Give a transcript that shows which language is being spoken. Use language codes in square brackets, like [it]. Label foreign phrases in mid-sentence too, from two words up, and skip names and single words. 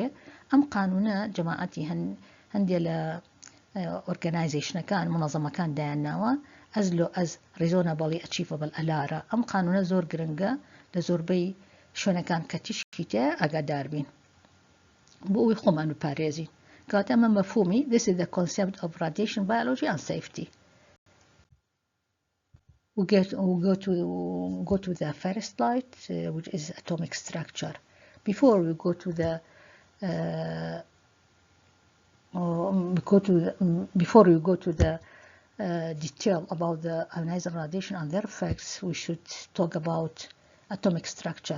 [ckb] ئەم قانونە جەماعەتی هەندێک لە ئۆرگەنایزیشنەکان منەظەمەکان دایانناوە [en] as low as reasonably achievable ALARA. [ckb] ئەم قانونە زۆر گرنگە لە زۆربەی شوێنەکان کە تیشکی تایە ئاگادار بین بۆ ئەوی خۆمان بپارێزین. کاتە ئەمە مەفهومی [en] this is the concept of radiation biology and safety. We go to the first slide, which is atomic structure. Before we go to the detail about the ionizing radiation and their effects, we should talk about atomic structure.